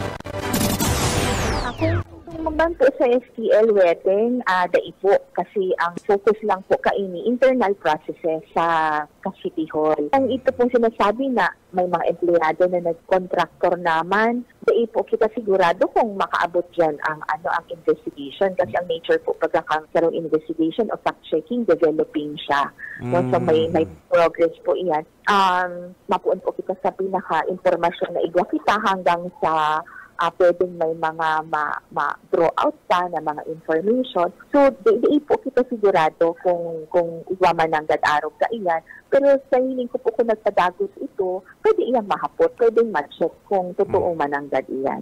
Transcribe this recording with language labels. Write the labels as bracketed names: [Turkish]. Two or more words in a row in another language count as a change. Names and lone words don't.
[Bikol] Mabanto sa STL wedding, daipo kasi ang focus lang po kaini [English] internal processes [Bikol] sa City Hall. Ang ito pong sinasabi na may mga empleyado na nag-contractor naman, daipo kita sigurado kung makaabot dyan ang investigation kasi ang nature po pagkakang investigation o fact-checking, developing siya. So may progress po iyan. Mapuon po kita sa pinaka-informasyon na igwa kita hanggang sa pwedeng may mga ma-draw out pa na mga information. So, di po kita sigurado kung iwaman ng gadarog ka iyan. Pero sa hiling ko po kung nagpadagot ito, pwede iyan mahapot, pwedeng ma-check kung totoo man ang gad iyan.